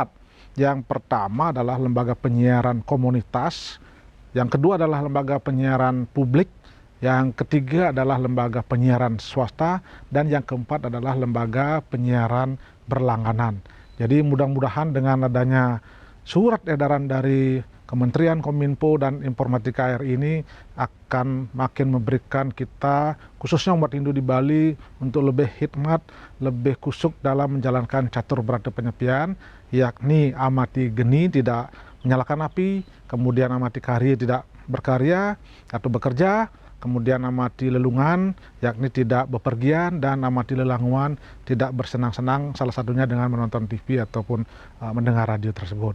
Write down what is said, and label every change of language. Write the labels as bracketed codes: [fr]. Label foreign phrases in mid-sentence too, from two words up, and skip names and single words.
[id] Yang pertama adalah lembaga penyiaran komunitas, yang kedua adalah lembaga penyiaran publik, yang ketiga adalah lembaga penyiaran swasta, dan yang keempat adalah lembaga penyiaran berlangganan. Jadi mudah-mudahan dengan adanya surat edaran dari Kementerian Kominfo dan Informatika RI ini akan makin memberikan kita, khususnya umat Hindu di Bali, untuk lebih hikmat, lebih kusuk dalam menjalankan catur berata penyepian, yakni amati geni tidak menyalakan api, kemudian amati karya tidak berkarya atau bekerja, kemudian amati lelungan, yakni tidak bepergian, dan amati lelanguan, tidak bersenang-senang, salah satunya dengan menonton TV ataupun mendengar radio tersebut.